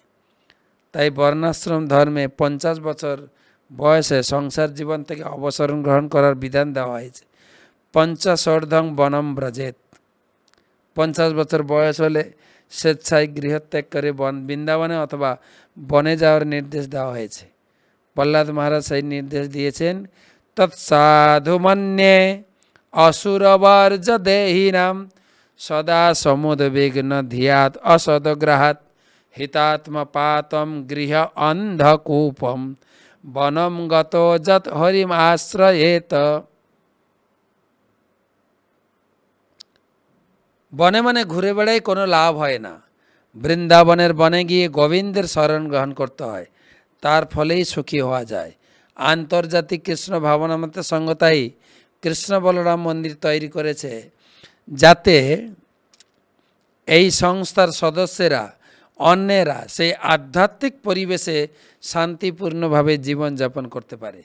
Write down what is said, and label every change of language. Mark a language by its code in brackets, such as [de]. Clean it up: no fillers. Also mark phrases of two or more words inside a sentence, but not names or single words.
[bn] তাই বর্ণাশ্রম ধর্মে 50 বছর বয়সে সংসার জীবন থেকে অবসর গ্রহণ করার বিধান দেওয়া হয়েছে। [sa] 50 বনম ব্রজেত। [bn] 50 বছর বয়স হলে স্বেচ্ছায় গৃহত্যাগ করে বৃন্দাবনে অথবা বনে যাওয়ার নির্দেশ দেওয়া হয়েছে। প্রহ্লাদ মহারাজ সেই নির্দেশ দিয়েছেন। [sa] তৎসাধু মন্যে অসুরবর্জ দেহিনাম সদা সমুদ্বিগ্ন ধিয়াত অসদগ্রহাত হিতাত্মপাতম গৃহ অন্ধকূপম বনম গত যত হরিম আশ্রয়েত। [bn] বনে মানে ঘুরে বেড়াই কোনো লাভ হয় না। বৃন্দাবনের বনে গিয়ে গোবিন্দের শরণ গ্রহণ করতে হয়, তার ফলেই সুখী হওয়া যায়। আন্তর্জাতিক কৃষ্ণ ভাবনামতে সঙ্গতাই কৃষ্ণ বলরাম মন্দির তৈরি করেছে, যাতে এই সংস্থার সদস্যরা অন্যেরা সেই আধ্যাত্মিক পরিবেশে শান্তিপূর্ণভাবে জীবনযাপন করতে পারে।